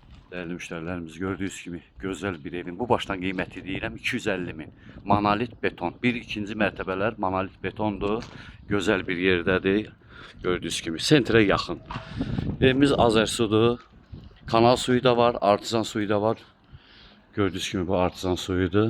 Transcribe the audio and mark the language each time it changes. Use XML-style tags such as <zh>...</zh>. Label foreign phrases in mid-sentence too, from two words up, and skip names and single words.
<tr>Değerli müşterilerimiz, gördüğünüz gibi güzel bir evin bu baştan</tr> <az>qiyməti deyirəm 250 min. Monolit beton. Bir ikinci mərtəbələr monolit betondur. Gözəl bir yerdədir.</az> <tr>Gördüğünüz gibi</tr> <az>sentrə yaxın. Evimiz Azərsudur. Kanal suyu da var, artizan suyu da var.</az> <tr>Gördüğünüz gibi</tr> <az>bu artizan suyudur.</az>